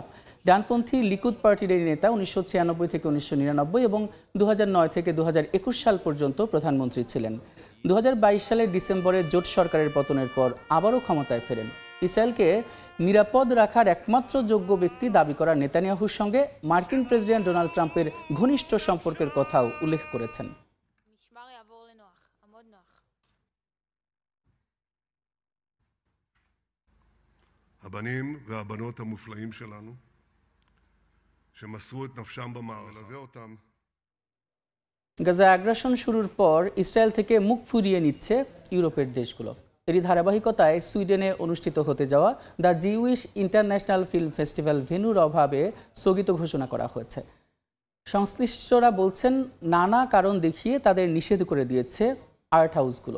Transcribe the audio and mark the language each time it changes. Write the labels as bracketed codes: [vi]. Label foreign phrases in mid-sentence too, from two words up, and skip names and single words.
[bn] ডানপন্থী লিকুদ পার্টির এই নেতা 1996 থেকে 1999 এবং 2009 থেকে 2021 সাল পর্যন্ত প্রধানমন্ত্রী ছিলেন। 2022 সালের ডিসেম্বরে জোট সরকারের পতনের পর আবারও ক্ষমতায় ফেরেন। ইসরায়েলকে নিরাপদ রাখার একমাত্র যোগ্য ব্যক্তি দাবি করা নেতানিয়াহুর সঙ্গে মার্কিন প্রেসিডেন্ট ডোনাল্ড ট্রাম্পের ঘনিষ্ঠ সম্পর্কের কথাও উল্লেখ করেছেন। [he] הבנים והבנות המופלאים שלנו שמסרו את נפשם במערכה ולווה אותם। [bn] গাজা আগ্রাসন শুরুর পর ইসরায়েল থেকে মুখ ফিরিয়ে নিচ্ছে ইউরোপের দেশগুলো। এরই ধারাবাহিকতায় সুইডেনে অনুষ্ঠিত হতে যাওয়া দ্য জিউইশ ইন্টারন্যাশনাল ফিল্ম ফেস্টিভ্যাল ভেন্যুর অভাবে স্থগিত ঘোষণা করা হয়েছে। সংশ্লিষ্টরা বলছেন, নানা কারণ দেখিয়ে তাদের নিষেধ করে দিয়েছে [en] art house-gulo.